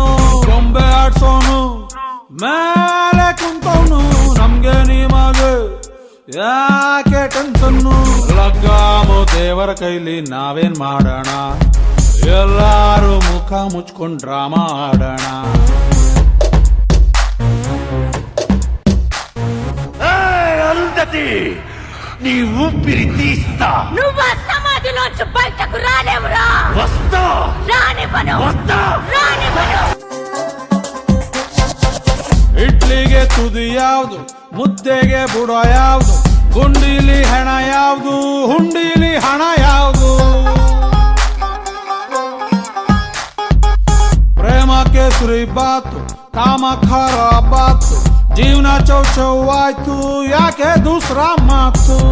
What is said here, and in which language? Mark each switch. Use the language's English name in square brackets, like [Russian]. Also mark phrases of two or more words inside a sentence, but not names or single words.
[Kannada] ಗೊಂಬೆ ಆಡ್ಸೋನು ಮೇಲೆ ಕುಂತವನು, ನಮ್ಗೆ ನಿಮಗೆ ಯಾಕೆ ಟೆನ್ಷನ್ನು? ಲಗ್ಗಾಮು ದೇವರ ಕೈಲಿ ನಾವೇನ್ ಮಾಡೋಣ? ಎಲ್ಲಾರು ಮುಖ ಮುಚ್ಕೊಂಡ್ ಡ್ರಾಮಾ ಆಡೋಣ. [Telugu] అరుంధతి, నీ ఊపిరి తీస్తా. నువ్వు ఆ సమాధిలోంచి బయటకు రాలేవురా. వస్తా, రానివ్వను, వస్తా. రానివ్వను. [Kannada] ಇಡ್ಲಿಗೆ ತುದಿ ಯಾವ್ದು, ಮುದ್ದೆಗೆ ಬುಡ ಯಾವ್ದು, ಗುಂಡಿಲಿ ಹೆಣ ಯಾವ್ದು, ಹುಂಡಿಲಿ ಹಣ ಯಾವ್ದು? ಪ್ರೇಮ ಕೇಸರಿ ಬಾತು, ಕಾಮ ಖರಾಬಾತು, ಜೀವನ ಚೌ ಚೌ ಆಯ್ತು, ಯಾಕೆ ದೂಸರ ಮಾತು?